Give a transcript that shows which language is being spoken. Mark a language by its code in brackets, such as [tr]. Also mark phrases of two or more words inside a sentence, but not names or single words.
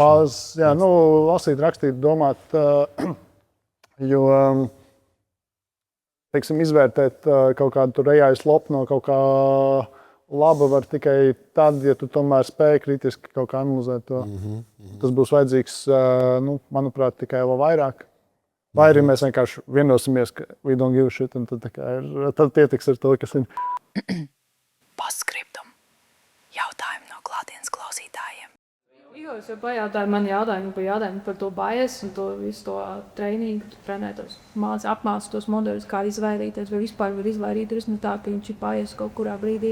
[lv] Bāzes, jā, lasīt, rakstīt, domāt, jo, teiksim, izvērtēt kaut kādu reālu slopu no kaut kā laba var tikai tad, ja tu tomēr spēj kritiski kaut kā analizēt to. Tas būs vajadzīgs, manuprāt, tikai vēl vairāk. Vai arī mēs vienkārši vienosimies, ka [en] we don't give a shit, [lv] un tad pietiks ar to, kas ir. Postskriptum. Jautājumi no klātienes klausītājiem. Igors jau pajautāja man jautājumu par to bias un to visu to trainingu, trenētos, apmāca tos modeļus, kā izvairīties, vai vispār var izvairīties no tā, ka viņš ir bias kaut kurā brīdī.